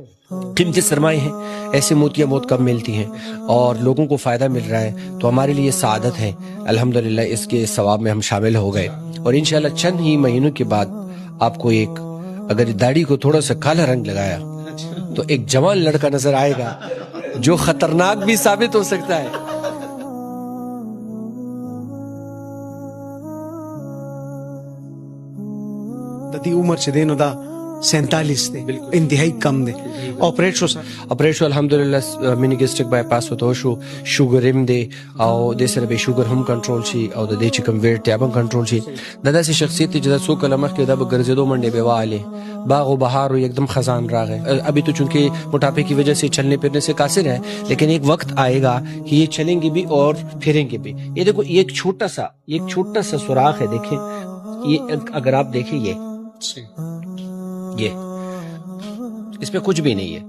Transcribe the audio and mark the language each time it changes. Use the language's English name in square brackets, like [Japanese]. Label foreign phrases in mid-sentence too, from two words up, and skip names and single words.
[Urdu] قیمتی سرمائے ہیں، ایسے موتیاں بہت کم ملتی ہیں اور لوگوں کو فائدہ مل رہا ہے، تو ہمارے لیے سعادت ہے الحمدللہ، اس کے ثواب میں ہم شامل ہو گئے۔ اور انشاءاللہ چند ہی مہینوں کے بعد آپ کو ایک، اگر داڑھی کو تھوڑا سا کالا رنگ لگایا تو ایک جوان لڑکا نظر آئے گا جو خطرناک بھی ثابت ہو سکتا ہے۔ [Pashto] ددی عمر چ دینو دا 47 دے، انتہائی کم دے۔ آپریٹ شو سر آپریٹ شو الحمدللہ، [English] mini gastric bypass [Pashto] ہوتا شو، شوگر ایم دے او دے سره به شوگر هم کنټرول شي او د دې چې کوم ویټ ته هم کنټرول شي۔ دا داسې شخصیت دی چې دا څو کله مخکې دا به ګرځېدو منډې به والې، باغ و بہار و [Urdu] ایک دم [Pashto] خزان راغے۔ [Urdu] ابھی تو چونکہ موٹاپے کی وجہ سے چلنے پھرنے سے قاصر ہے، لیکن ایک وقت آئے گا کہ یہ چلیں گے بھی اور پھریں گے بھی۔ یہ دیکھو یہ ایک چھوٹا سا سوراخ ہے، دیکھیں یہ، اگر آپ دیکھیں یہ اس پہ کچھ بھی نہیں ہے۔